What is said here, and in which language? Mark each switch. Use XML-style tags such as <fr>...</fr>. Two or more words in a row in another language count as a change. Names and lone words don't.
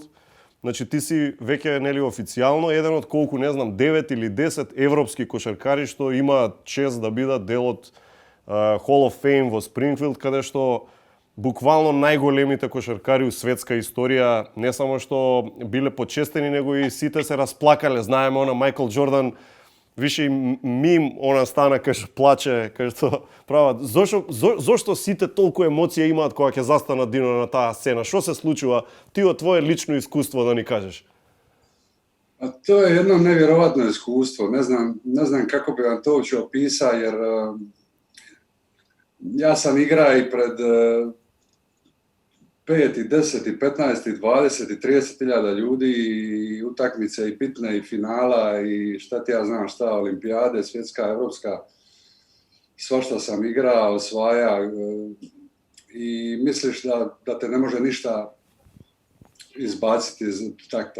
<mk>Значи ти си веќе нели официјално еден од колку не знам 9 или 10 европски кошаркари што имаат чест да бидат дел од Hall of Fame во Спрингфилд, каде што буквално најголемите кошаркари у светска историја не само што биле почестени, него и сите се расплакале. Знаеме она Майкл Џордан, више и мим она стана кај што плаче, кај што прават. Зошто сите толку емоција имаат кога ќе застанат Дино на таа сцена? Што се случува? Ти од твое лично искуство да ни кажеш.</mk> <hr>A to je jedno nevjerovatno iskustvo. Ne znam kako bi vam to uopće opisao, jer ja sam igra i pred 5 i 10 i 15 i 20 i 30 hiljada ljudi, i utakmice i pitne i finala i šta ti ja znam šta, olimpijade, svjetska, evropska, svašta sam igrao, osvaja, i misliš da te ne može ništa izbaciti iz takta.</hr>